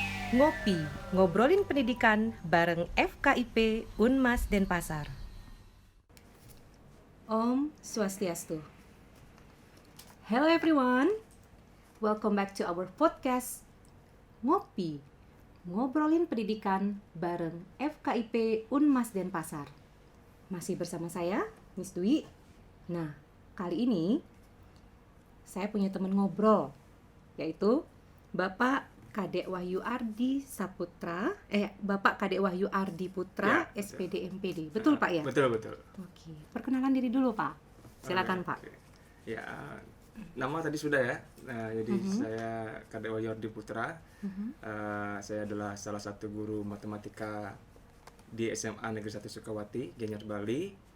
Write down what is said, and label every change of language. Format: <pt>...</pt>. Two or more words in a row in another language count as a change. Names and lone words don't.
<id>Ngopi, ngobrolin pendidikan bareng FKIP Unmas Denpasar.</id> <ban>Om Swastiastu.</ban> <en>Hello everyone, welcome back to our podcast Ngopi, ngobrolin pendidikan bareng FKIP Unmas Denpasar.</en> <id>Masih bersama saya, Miss Dwi. Nah, kali ini saya punya teman ngobrol, yaitu Bapak Kadek Wahyu Ardi Saputra, Bapak Kadek Wahyu Ardi Putra, Ya, SPD MPD. Betul Pak ya? Betul. Oke, perkenalan diri dulu Pak. Silakan Pak. Oke. Ya, nama tadi sudah ya. Nah, jadi saya Kadek Wahyu Ardi Putra. Saya adalah salah satu guru matematika di SMA Negeri 1 Sukawati, Gianyar, Bali.</id>